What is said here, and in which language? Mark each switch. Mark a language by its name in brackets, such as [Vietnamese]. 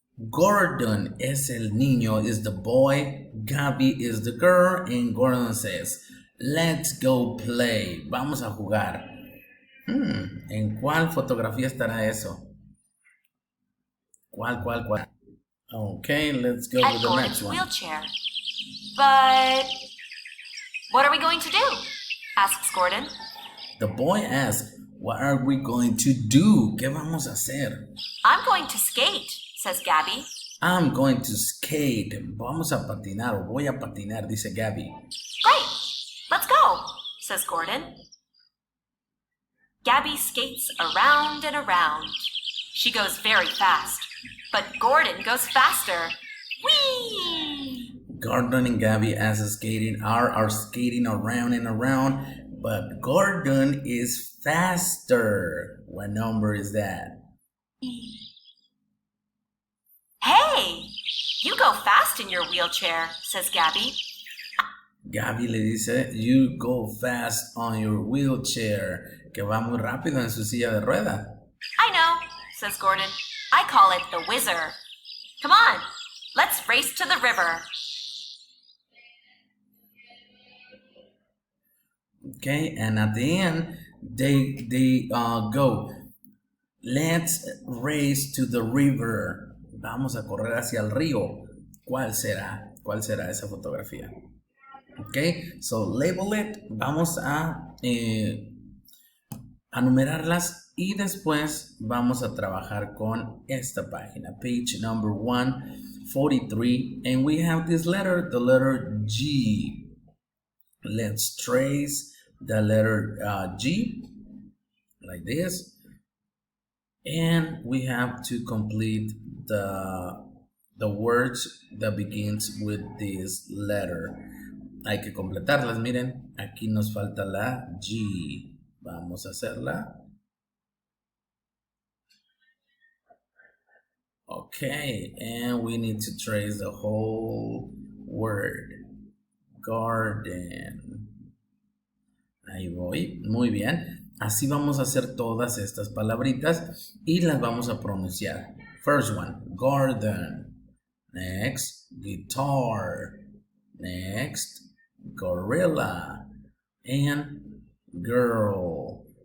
[Spanish] Gordon es el niño, [English] is the boy. Gabby is the girl. And Gordon says, let's go play. [Spanish] Vamos a jugar. ¿En cuál fotografía estará eso? ¿Cuál? [English] Okay, let's go with the Gordon's next one. wheelchair. But what are we going to do? Asks Gordon. The boy asks, what are we going to do? [Spanish] ¿Qué vamos a hacer? [English] I'm going to skate, says Gabby. I'm going to skate. [Spanish] Vamos a patinar o voy a patinar, dice Gabby. [English] Great, let's go, says Gordon. Gabby skates around and around. She goes very fast, but Gordon goes faster. Whee! Gordon and Gabby as skating are skating around and around, but Gordon is faster. What number is that? Hey, you go fast in your wheelchair, says Gabby. [Spanish] Gabby le dice, [English] you go fast on your wheelchair, [Spanish] que va muy rápido en su silla de rueda. [English] I know, says Gordon. I call it the Wizard. Come on, let's race to the river. Okay, and at the end, they go, let's race to the river. [Spanish] Vamos a correr hacia el río. ¿Cuál será? ¿Cuál será esa fotografía? [English] Okay, so label it. [Spanish] Vamos a numerarlas y después vamos a trabajar con esta página, [English] page number 143, and we have this letter, the letter G. Let's trace the letter G like this, and we have to complete the words that begins with this letter. [Spanish] Hay que completarlas, miren, aquí nos falta la G. Vamos a hacerla. [English] Okay, and we need to trace the whole word. [Spanish] Garden. Ahí voy, muy bien. Así vamos a hacer todas estas palabritas y las vamos a pronunciar. [English] First one, garden. Next, guitar. Next, gorilla. And girl.